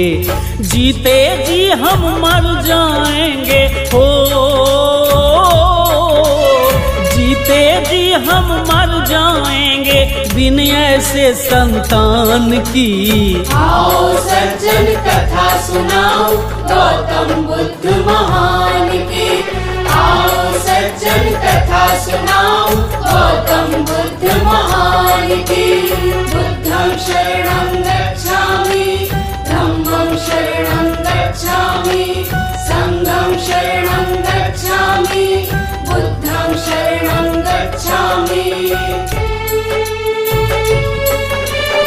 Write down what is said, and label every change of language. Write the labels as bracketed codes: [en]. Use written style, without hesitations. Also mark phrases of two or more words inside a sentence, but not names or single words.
[hi] जीते जी हम मर जाएंगे हो, जीते जी हम मर जाएंगे बिन ऐसे संतान की। आओ सज्जन कथा सुनाओ गौतम बुद्ध महान की। आओ सज्जन कथा सुनाओ गौतम बुद्ध महान की। [pi] बुद्धं शरणं गच्छामि, धम्मं शरणं गच्छामि, संघं शरणं गच्छामि, बुद्धं शरणं गच्छामि।